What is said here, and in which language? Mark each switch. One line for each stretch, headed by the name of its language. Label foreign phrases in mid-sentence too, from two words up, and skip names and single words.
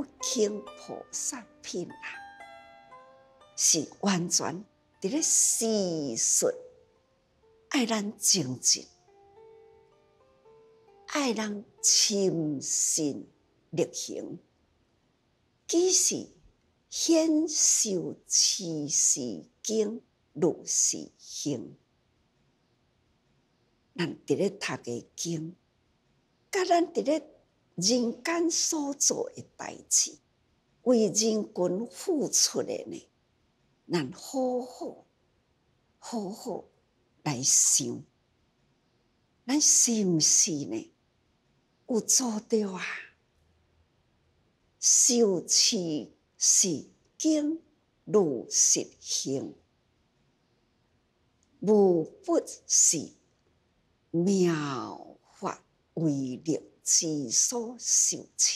Min Nan Chinese: 轻菩萨品啊，是完全伫咧示述，爱咱精进，爱咱亲身力行，即是显受持是经，如是行。咱伫咧读的经，甲咱伫咧人间所做的代志，为人群付出的呢，咱好好来想，咱是毋是呢有做到啊？受持是经，如实行，无不是妙法为力之所受持。